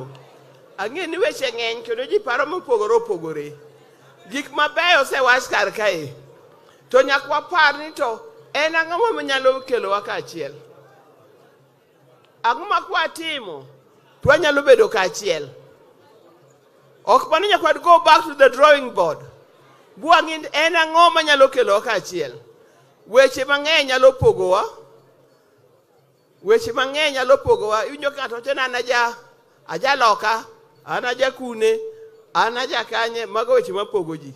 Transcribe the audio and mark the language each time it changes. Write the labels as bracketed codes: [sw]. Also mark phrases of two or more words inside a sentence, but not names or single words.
[luo] Ang'e ni weche ng'eny kendo ji paro mopogore opogore. Gik mabeyo osewach kar kae. To nyaka wapar ni to en ang'o manyalo kelowa kaachiel. Ang'o ma kwatimo to wanyalo bedo kaachiel. Ok mano nyaka [en] go back to the drawing board. [luo] Buang'in en ang'o manyalo kelowa kaachiel. Weche mang'eny nyalo pogowa. Weche mang'eny nyalo pogowa. Iwinjo ka ng'ato tena aja loka, an aja kune, an aja kanye, mago weche mapogo ji.